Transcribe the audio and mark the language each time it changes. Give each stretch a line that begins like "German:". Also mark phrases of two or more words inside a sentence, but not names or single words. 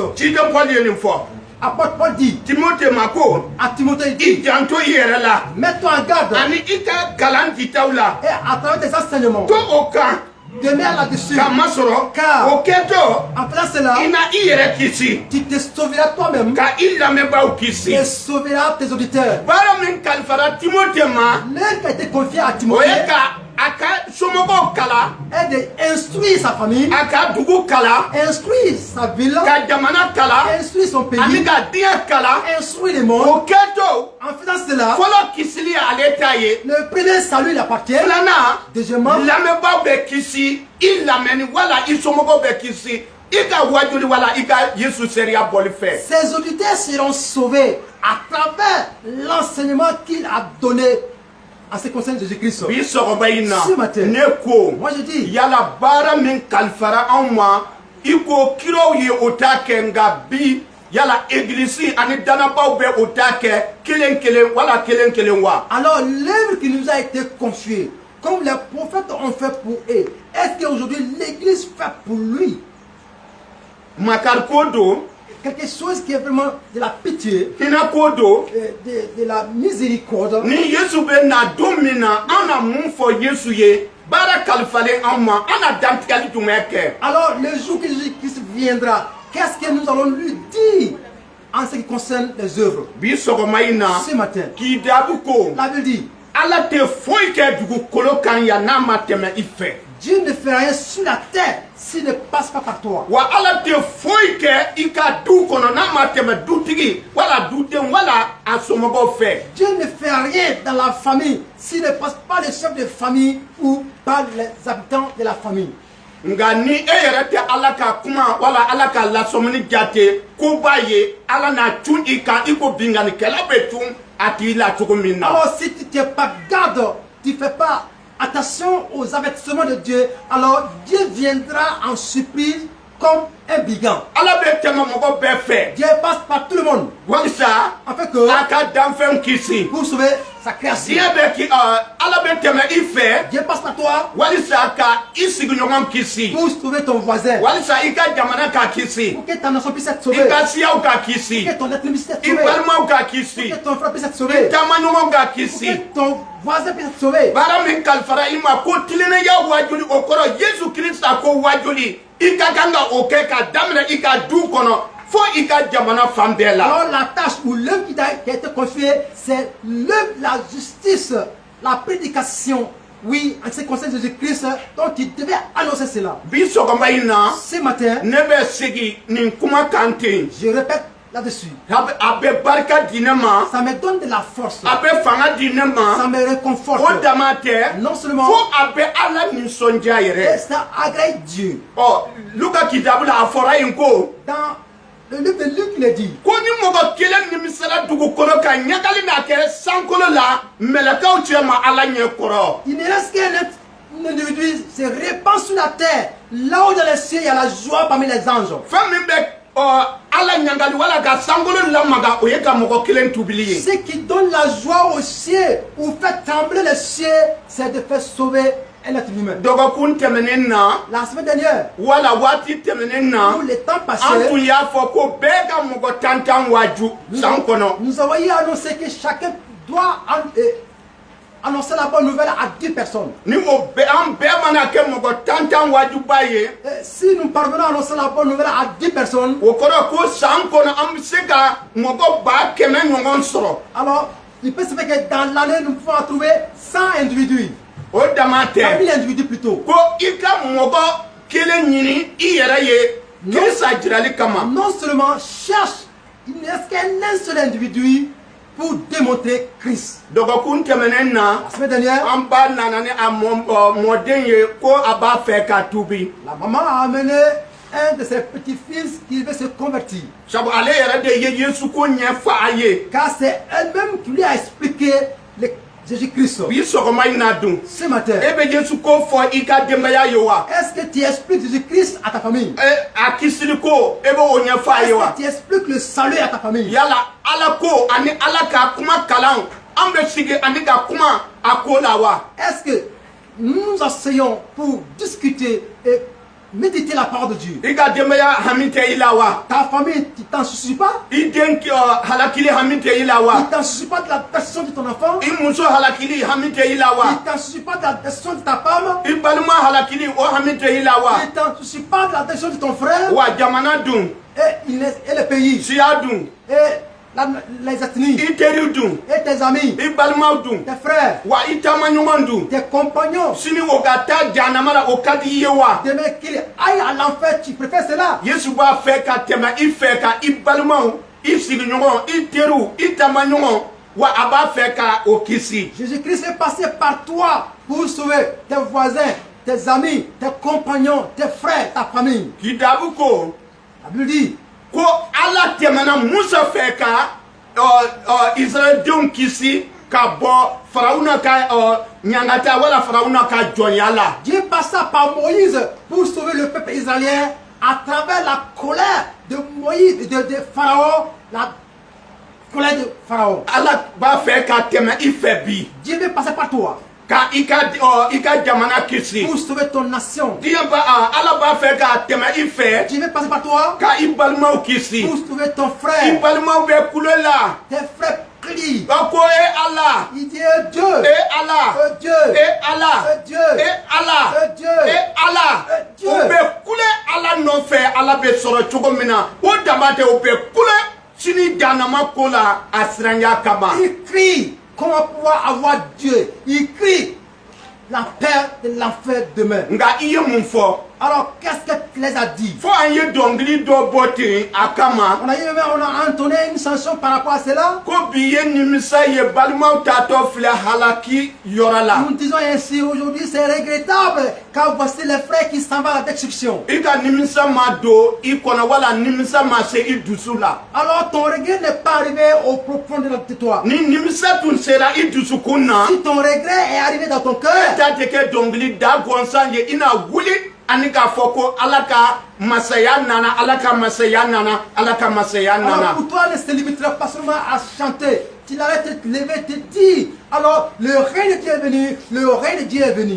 Bambara: Ciden Paul ye nin fɔ.
French: Apôtre Paul dit
Bambara: Timote ma ko
French: à Timothée, il i dit,
Bambara: janto i yɛrɛ la
French: mets-toi en garde
Bambara: ani i ka kalan ditaw la
French: et à travers tes enseignements,
Bambara: to o kan
French: demeure là-dessus.
Bambara: ka masɔrɔ
French: Car
Bambara: o kɛtɔ
French: en faisant cela,
Bambara: i na i yɛrɛ kisi
French: tu te sauveras toi-même
Bambara: ka i lamɛnbaaw kisi.
French: et sauveras tes auditeurs.
Bambara: Baara min kalifara Timote ma
French: L'œuvre qui a été confiée à
Bambara: o
French: Timothée
Bambara: ye ka a ka somɔgɔw kala
French: est d'instruire sa famille,
Bambara: a ka dugu kala
French: instruire sa ville,
Bambara: ka jamana kala
French: instruire son pays,
Bambara: ani ka diɲɛ kala.
French: instruire le monde.
Bambara: O kɛtɔ
French: En faisant cela,
Bambara: fɔlɔ kisili ale ta ye.
French: le premier salut il appartient.
Bambara: Filanan
French: Deuxièmement,
Bambara: lamɛnbaaw bɛ kisi i lamɛnni wala i somɔgɔw bɛ kisi i ka wajuli wala i ka Yesu sariya bɔli fɛ.
French: ses auditeurs seront sauvés à travers l'enseignement qu'il a donné en ce qui concerne Jésus-Christ.
Bambara: Bi sɔgɔba in na
French: Ce matin,
Bambara: ne ko
French: moi je dis,
Bambara: yala baara min kalifara anw ma i ko kiraw ye o t'a kɛ nka bi yala église ani danabaw bɛ o t'a kɛ kelen kelen wala kelen kelen wa.
French: alors l'œuvre qui nous a été confiée, comme les prophètes ont fait pour eux, est-ce qu'aujourd'hui l'Église fait pour lui
Bambara: Makari ko don
French: quelque chose qui est vraiment de la pitié,
Bambara: hinɛ ko don
French: de la miséricorde?
Bambara: ni Yesu bɛ na don min na an na mun fɔ Yesu ye baara kalifalen anw ma an na dantigɛli jumɛn kɛ.
French: Alors le jour que Jésus-Christ viendra, qu'est-ce que nous allons lui dire en ce qui concerne les œuvres?
Bambara: Bi sɔgɔma in na
French: Ce matin,
Bambara: k'i daabu ko
French: la Bible dit,
Bambara: Ala tɛ foyi kɛ dugukolo kan yan n'a ma tɛmɛ i fɛ.
French: Dieu ne fait rien sur la terre s'il ne passe pas par toi.
Bambara: Wa Ala tɛ foyi kɛ i ka du kɔnɔ n'a ma tɛmɛ dutigi wala duden wala a somɔgɔw fɛ.
French: Dieu ne fait rien dans la famille s'il ne passe pas le chef de famille ou par les habitants de la famille.
Bambara: Nka ni e yɛrɛ tɛ Ala ka kuma wala Ala ka lasɔmini jate ko b'a ye Ala n'a cun i kan i ko binganikɛla bɛ cun a tigi la cogo min na.
French: Alors si tu ne pas garde, tu ne fais pas attention aux avertissements de Dieu, alors Dieu viendra en surprise comme un brigand.
Bambara: Ala bɛ tɛmɛ mɔgɔ bɛɛ fɛ.
French: Dieu passe par tout le monde
Bambara: Walisa
French: afin que
Bambara: a ka danfɛnw kisi.
French: pour sauver sa création.
Bambara: Diɲɛ bɛ ki Ala bɛ tɛmɛ i fɛ.
French: Dieu passe par toi
Bambara: Walisa ka i sigiɲɔgɔn kisi.
French: pour sauver ton voisin,
Bambara: Walisa i ka jamana ka kisi.
French: pour que ta nation puisse être
Bambara: I
French: sauvée,
Bambara: ka siyaw ka
French: pour
Bambara: kisi.
French: que ton être puisse être
Bambara: I
French: sauvé,
Bambara: balimaw ka
French: pour
Bambara: kisi.
French: que ton frère puisse être sauvé,
Bambara: Taamaɲɔgɔnw ka
French: pour
Bambara: kisi.
French: que ton voisin puisse être sauvé.
Bambara: Baara min kalifara i ma ko tilenenya wajuli o kɔrɔ Yesu Kirista ko wajuli i ka kan ka o kɛ ka daminɛ i ka du kɔnɔ fo i ka jamana fan bɛɛ la.
French: Alors la tâche ou l'œuvre qui a été confiée, c'est l'œuvre, la justice, la prédication. Oui, en ce qui concerne Jésus-Christ, donc tu devais annoncer cela.
Bambara: Bi sɔgɔma in na
French: Ce matin,
Bambara: ne bɛ segi nin kuma kan ten.
French: je répète là-dessus.
Bambara: A bɛ barika di ne ma.
French: Ça me donne de la force.
Bambara: A bɛ fanga di ne
French: Ça
Bambara: ma.
French: me réconforte.
Bambara: O dama tɛ.
French: Non seulement,
Bambara: Fo a bɛ Ala nisɔndiya yɛrɛ.
French: ça agrée Dieu.
Bambara: Ɔ Luka kitabu la a fɔra yen ko.
French: Dans le livre de Luc, il est dit,
Bambara: Ko ni mɔgɔ kelen nimisala dugukolo kan ɲagali n'a kɛ sankolo la mɛlɛkɛw cɛ ma Ala ɲɛ kɔrɔ.
French: il ne reste qu'un individu se répand sur la terre. Là où dans les cieux, il y a la joie parmi les anges.
Bambara: Fɛn min bɛ Ala ɲagali wala ka sankolo lamaga o ye ka mɔgɔ kelen tubili ye.
French: Ce qui donne la joie aux cieux ou fait trembler les cieux, c'est de faire sauver un être humain.
Bambara: Dɔgɔkun tɛmɛnen na
French: La semaine dernière,
Bambara: wala waati tɛmɛnen na
French: où le temps
Bambara: an
French: passé,
Bambara: tun y'a fɔ ko bɛɛ ka mɔgɔ tantan waju san kɔnɔ.
French: nous avons eu annoncé que chacun doit annoncer la bonne nouvelle à 10 personnes.
Bambara: Ni o bɛɛ an bɛɛ mana kɛ mɔgɔ tantan wajuba ye.
French: Et si nous parvenons à annoncer la bonne nouvelle à 10 personnes,
Bambara: O kɔrɔ ko san kɔnɔ an bɛ se ka mɔgɔ 100 ɲɔgɔn sɔrɔ.
French: alors il peut se faire que dans l'année, nous pouvons trouver 100 individus.
Bambara: O dama tɛ
French: 1000 individus plutôt.
Bambara: ko i ka mɔgɔ kelen ɲini i yɛrɛ ye Kirisa jirali kama.
French: Non seulement cherche, il ne reste qu'un seul individu pour démontrer Christ.
Bambara: Dɔgɔkun tɛmɛnen na
French: La semaine dernière,
Bambara: an ba nana ni a mɔden ye ko a b'a fɛ ka tubi.
French: la maman a amené un de ses petits-fils qui veut se convertir.
Bambara: sabu ale yɛrɛ de ye Yesu ko ɲɛfɔ a ye.
French: Car c'est elle-même qui lui a expliqué Jésus-Christ.
Bambara: bi sɔgɔma in na dun.
French: Ce matin,
Bambara: e bɛ Yesu ko fɔ i ka denbaya ye wa.
French: est-ce que tu expliques Jésus-Christ à ta famille?
Bambara: a kisili ko e bɛ o ɲɛfɔ a ye wa.
French: Est-ce que tu expliques le salut à ta famille?
Bambara: yala ala ko ani ala ka kuma kalan an bɛ sigi ani ka kuma a ko la wa.
French: Est-ce que nous nous asseyons pour discuter et méditer la parole de Dieu?
Bambara: i ka denbaya hami tɛ i la wa.
French: Ta famille, tu t'en soucies pas?
Bambara: i den halakili hami tɛ i la wa.
French: Tu t'en soucies pas de la personne de ton enfant?
Bambara: i muso halakili hami tɛ i la wa.
French: Tu t'en soucies pas de la personne de ta femme?
Bambara: i balima halakili o hami tɛ i la wa.
French: Tu t'en soucies pas de la personne de ton frère?
Bambara: wa jamana dun.
French: Et le pays?
Bambara: siya dun.
French: Et les ethnies?
Bambara: i teriw dun.
French: Et tes amis?
Bambara: i balimaw dun.
French: Tes frères?
Bambara: wa i taamaɲɔgɔn dun.
French: Tes compagnons?
Bambara: sini o ka taa jahanama la o ka di i ye wa.
French: Demain qu'il aille à l'enfer, tu préfères cela?
Bambara: Yesu b'a fɛ ka tɛmɛ i fɛ ka i balimaw i sigiɲɔgɔn i teriw i taamaɲɔgɔn wa a b'a fɛ ka o kisi.
French: Jésus-Christ est passé par toi pour sauver tes voisins, tes amis, tes compagnons, tes frères, ta famille.
Bambara: kitabu ko
French: La Bible dit
Bambara: ko ala tɛmɛna Musa fɛ ka Israɛldenw kisi ka bɔ Farawuna ka ɲangata wala Farawuna ka jɔnya la.
French: Dieu passa par Moïse pour sauver le peuple israélien à travers la colère de Moïse, de Pharaon, la colère de Pharaon.
Bambara: ala b'a fɛ ka tɛmɛ i fɛ bi.
French: Dieu veut passer par toi
Bambara: ka i ka jamana kisi.
French: pour sauver ton nation.
Bambara: ala b'a fɛ ka tɛmɛ i fɛ
French: Dieu veut passer par toi
Bambara: ka i balimaw kisi.
French: pour sauver ton
Bambara: i
French: frère.
Bambara: balimaw bɛ kule la.
French: Tes frères crient.
Bambara: ba ko ala.
French: Il dit Dieu,
Bambara: ala.
French: Dieu,
Bambara: ala.
French: Dieu,
Bambara: ala.
French: Dieu,
Bambara: ala.
French: Dieu.
Bambara: o bɛ kule ala nɔfɛ ala bɛ sɔrɔ cogo min na o dama tɛ o bɛ kule sini jahanama ko la a siranya kama.
French: Il crie. Comment pouvoir avoir Dieu? Il crie la peur de l'enfer demain.
Bambara: nka i ye mun fɔ.
French: Alors, qu'est-ce que tu les as dit?
Bambara: fo an ye dɔnkili dɔ bɔ ten a kama.
French: On a entonné une chanson par rapport à cela.
Bambara: ko bi ye nimisa ye balimaw tatɔ filɛ halaki yɔrɔ la.
French: Nous disons ainsi aujourd'hui, c'est regrettable car voici les frères qui s'en vont à la destruction.
Bambara: i ka nimisa ma don i kɔnɔ wala nimisa ma se i dusu la.
French: Alors, ton regret n'est pas arrivé au profond de toi.
Bambara: ni nimisa tun sera i dusukun na.
French: Si ton regret est arrivé dans ton
Bambara: e
French: cœur,
Bambara: ta tɛ kɛ dɔnkili da gɔnsan ye i na wuli ani k'a fɔ ko ala ka masaya nana ala ka masaya nana ala ka masaya
French: alors
Bambara: nana.
French: pour toi, ne se limitera pas seulement à chanter. Tu arrêtes de te lever, te dire, alors le règne de Dieu est venu, le règne de Dieu est venu.